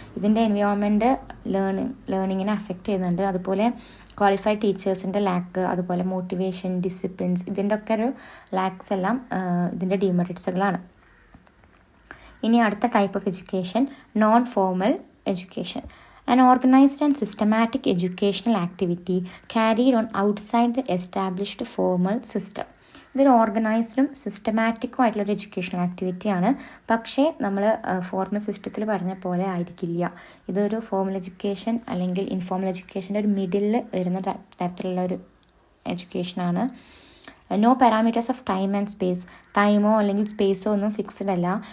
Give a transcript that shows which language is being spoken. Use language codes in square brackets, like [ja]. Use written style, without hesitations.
[ml] ഇതിൻ്റെ environment ലേണിങ്ങിനെ affect ചെയ്യുന്നുണ്ട്. അതുപോലെ ക്വാളിഫൈഡ് ടീച്ചേഴ്സിൻ്റെ ലാക്ക്, അതുപോലെ മോട്ടിവേഷൻ, ഡിസിപ്ലിൻസ്, ഇതിൻ്റെ ഒക്കെ ഒരു ലാക്സ് എല്ലാം ഇതിൻ്റെ ഡീമെറിറ്റ്സുകളാണ്. ഇനി അടുത്ത type of education non formal education. [en] An organized and systematic educational activity carried on outside the established formal system. [ml] ഇതൊരു ഓർഗനൈസ്ഡും സിസ്റ്റമാറ്റിക്കും ആയിട്ടുള്ളൊരു എഡ്യൂക്കേഷണൽ ആക്ടിവിറ്റിയാണ്. പക്ഷേ നമ്മൾ ഫോർമൽ സിസ്റ്റത്തിൽ പറഞ്ഞ പോലെ ആയിരിക്കില്ല. ഇതൊരു ഫോർമൽ എഡ്യൂക്കേഷൻ അല്ലെങ്കിൽ ഇൻഫോർമൽ എഡ്യൂക്കേഷൻ്റെ ഒരു മിഡിലിൽ വരുന്ന തരത്തിലുള്ള ഒരു എഡ്യൂക്കേഷനാണ്. [en] No parameters of time and space. [ml] ടൈമോ അല്ലെങ്കിൽ സ്പേസോ ഒന്നും ഫിക്സ്ഡ് അല്ല.